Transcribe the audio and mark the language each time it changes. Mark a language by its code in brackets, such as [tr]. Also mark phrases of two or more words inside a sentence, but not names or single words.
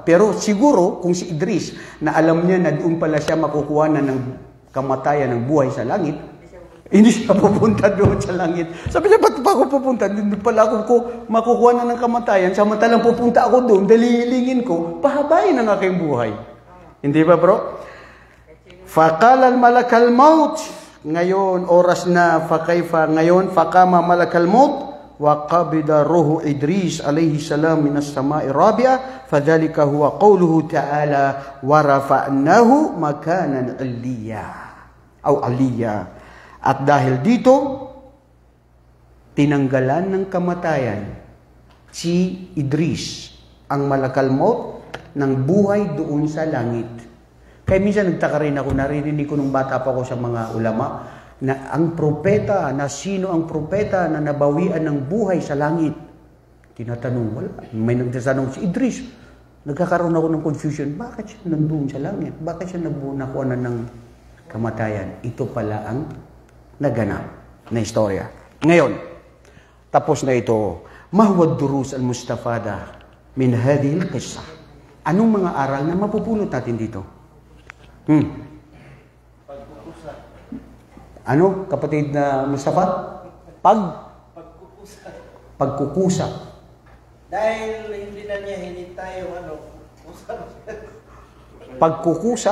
[tl] Pero siguro, kung si Idris, na alam niya na doon pala siya makukuha na ng kamatayan ng buhay sa langit, hindi siya pupunta doon sa langit. Sabi niya, ba't pa ako pupunta? Doon pala ako makukuha na ng kamatayan. Samantalang pupunta ako doon, dalilingin ko, pahabain ang aking buhay. Hindi ba, bro? [ar] فقال ملك الموت. [tl] Ngayon, oras na, ngayon, [ar] فقام ملك الموت. وقبض روح إدريس عليه السلام من السماء الرابعة. فذلك هو قوله تعالى ورفعناه مكانا عليا. [tl] At dahil dito, tinanggalan ng kamatayan si Idris, ang [ar] ملك الموت, [tl] ng buhay doon sa langit. Kaya minsan nagtaka rin ako, naririnig ko nung bata pa ako sa mga ulama, na ang propeta, na sino ang propeta na nabawian ng buhay sa langit. Tinatanong, wala. May nagtatanong si Idris. Nagkakaroon ako ng confusion, bakit siya nandun sa langit? Bakit siya nakuha na ng kamatayan? Ito pala ang naganap na istorya. Ngayon, tapos na ito. [ar] ما هي الدروس المستفادة من هذه القصة. [tl] Anong mga aral na mapupulot natin dito? Ano, kapatid na Mustafa? Pagkukusa. Pagkukusa. Dahil hindi na niya hinintay yung Pagkukusa?